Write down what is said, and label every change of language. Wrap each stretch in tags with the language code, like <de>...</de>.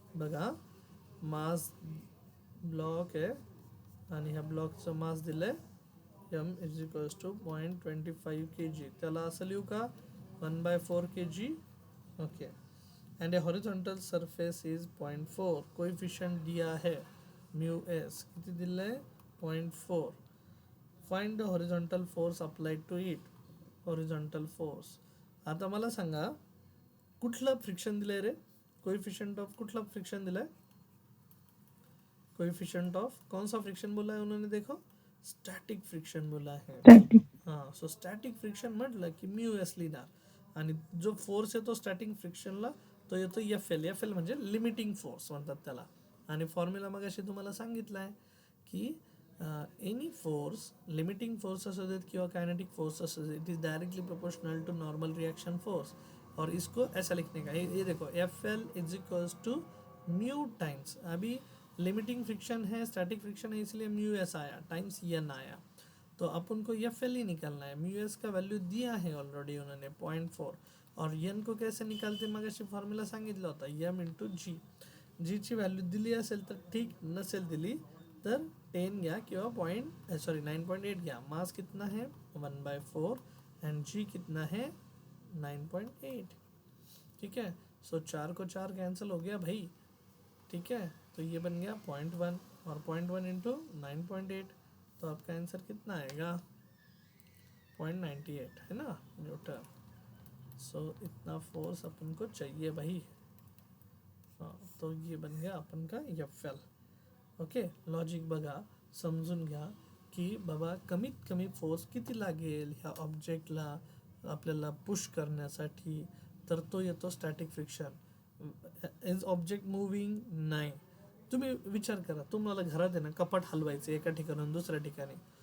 <mr>बघा मास ब्लॉक आहे आणि ह्या ब्लॉकचं मास दिलं आहे m is equals to 0.25 kg. त्याला असं लिहू का 1/4 kg. Okay.</mr> <en>And a horizontal surface is 0.4.</en> <mr>Coefficient दिया आहे म्यू एस किती दिलं आहे 0.4.</mr> <en>Find the horizontal force applied to it. Horizontal force.</en> <mr>आता मला सांगा कुठलं फ्रिक्शन दिलंय रे? कोइफिशियंट ऑफ कुठला फ्रिक्शन दिलाय?</mr> <hi>कोइफिशियंट ऑफ कौन सा फ्रिक्शन बोला है उन्होंने? देखो स्टॅटिक फ्रिक्शन बोला है. हां.</hi> <mr>सो स्टॅटिक फ्रिक्शन म्हटलं की म्यू एस लिहिणार आणि जो फोर्स येतो स्टॅटिक फ्रिक्शनला तो येतो एफ एल. एफ एल म्हणजे लिमिटिंग फोर्स म्हणतात त्याला. आणि फॉर्म्युला मग अशी तुम्हाला सांगितलं आहे की एनी फोर्स लिमिटिंग फोर्स असू देत किंवा कायनेटिक फोर्स असू देत</mr> <en>It is directly proportional to normal reaction force.</en> <hi>और इसको ऐसा लिखने का ये देखो F L is equals to mu times. अभी लिमिटिंग फ्रिक्शन है स्टैटिक फ्रिक्शन है इसलिए म्यू एस आया टाइम्स एन आया. तो अपन को एफ एल ही निकालना है. म्यू एस का वैल्यू दिया है ऑलरेडी उन्होंने 0.4. और एन को कैसे निकालते</hi> <mr>मग अशी फॉर्म्युला सांगितलं होता एम इंटू जी. जीची व्हॅल्यू दिली असेल तर ठीक, नसेल दिली तर 10 घ्या किंवा 9.8 घ्या.</mr> <hi>मास कितना है 1/4 एंड जी कितना है 9.8. ठीक है. सो 4 को 4 कैंसिल हो गया भाई. ठीक है. तो ये बन गया 0.1 और 0.1 इंटू 9.8. तो आपका आंसर कितना आएगा 0.98 है ना न्यूटन. सो इतना फोर्स अपन को चाहिए भाई. हाँ, तो ये बन गया अपन का एफ एल.</hi> <en>Okay.</en> <mr>लॉजिक बघा समजून घ्या की बाबा कमीत कमी फोर्स किती लागेल ह्या ऑब्जेक्टला आपल्याला पुश करण्यासाठी. तर तो येतो static friction.</mr> <en>Is object moving?</en> <mr>नाही. तुम्ही विचार करा तुम्हाला घरात आहे ना कपाट हलवायचं एका ठिकाणून दुसऱ्या ठिकाणी.</mr>